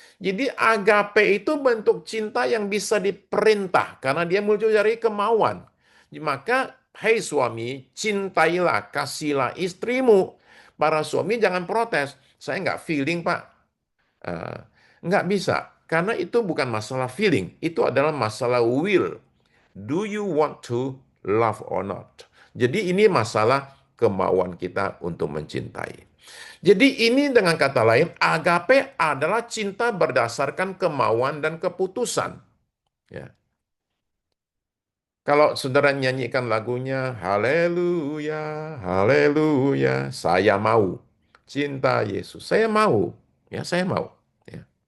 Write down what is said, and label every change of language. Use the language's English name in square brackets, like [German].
[Indonesian] Jadi agape itu bentuk cinta yang bisa diperintah karena dia muncul dari kemauan. Maka hai suami, cintailah, kasihlah istrimu. Para suami jangan protes. Saya enggak feeling, Pak. Eh, Nggak bisa. Karena itu bukan masalah feeling. Itu adalah masalah will. [English] Do you want to love or not? [Indonesian] Jadi ini masalah kemauan kita untuk mencintai. Jadi ini dengan kata lain, agape adalah cinta berdasarkan kemauan dan keputusan. Ya. Kalau saudara nyanyikan lagunya, haleluya, haleluya, saya mau cinta Yesus. Saya mau. Ya, saya mau. Ya.